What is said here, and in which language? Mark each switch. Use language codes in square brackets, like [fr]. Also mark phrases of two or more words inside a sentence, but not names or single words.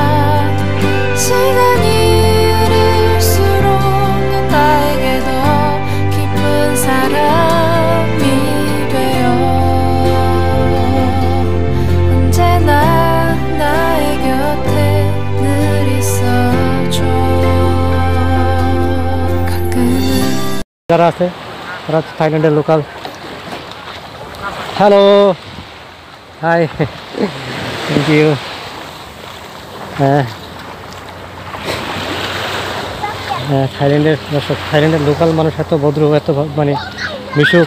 [ko] 시간이 흐를수록 넌 나에게 더 깊은 사람이 되어 언제나 나의 곁에 늘 있어줘. 가끔은 [bn] যারা আছে তারা থাইল্যান্ডের লোকাল। [en] Hello, hi, thank you. [bn] থাইল্যান্ডের দর্শক, থাইল্যান্ডের লোকাল মানুষ এত ভদ্র, এত মানে মিশুক।